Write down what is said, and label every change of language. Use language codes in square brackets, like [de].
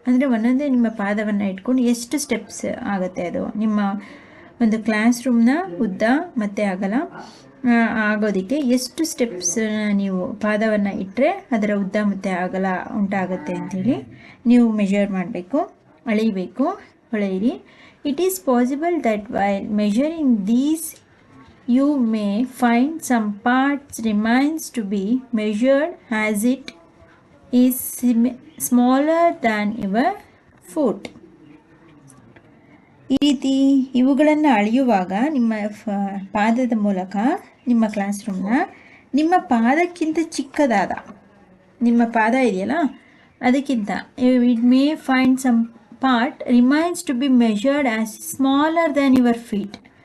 [kn] ಅಂದರೆ ಒಂದೊಂದೇ ನಿಮ್ಮ ಪಾದವನ್ನು ಇಟ್ಕೊಂಡು ಎಷ್ಟು ಸ್ಟೆಪ್ಸ್ ಆಗುತ್ತೆ ಅದು ನಿಮ್ಮ ಒಂದು ಕ್ಲಾಸ್ ರೂಮ್ನ ಉದ್ದ ಮತ್ತು ಅಗಲ ಆಗೋದಕ್ಕೆ ಎಷ್ಟು ಸ್ಟೆಪ್ಸ್ ನೀವು ಪಾದವನ್ನು ಇಟ್ಟರೆ ಅದರ ಉದ್ದ ಮತ್ತು ಅಗಲ ಉಂಟಾಗುತ್ತೆ ಅಂಥೇಳಿ ನೀವು ಮೆಷರ್ ಮಾಡಬೇಕು, ಅಳಿಬೇಕು, ಹೊಳೆಯಿರಿ. [en] It is possible that while measuring these you may find some parts remains to be measured as it is smaller than your foot. [kn] ಈ ರೀತಿ ಇವುಗಳನ್ನು ಅಳೆಯುವಾಗ ನಿಮ್ಮ ಪಾದದ ಮೂಲಕ ನಿಮ್ಮ ಕ್ಲಾಸ್ ರೂಮ್ನ ನಿಮ್ಮ ಪಾದಕ್ಕಿಂತ ಚಿಕ್ಕದಾದ ನಿಮ್ಮ ಪಾದ ಇದೆಯಲ್ಲ ಅದಕ್ಕಿಂತ [en] It may find some part remains to be measured as smaller than your feet.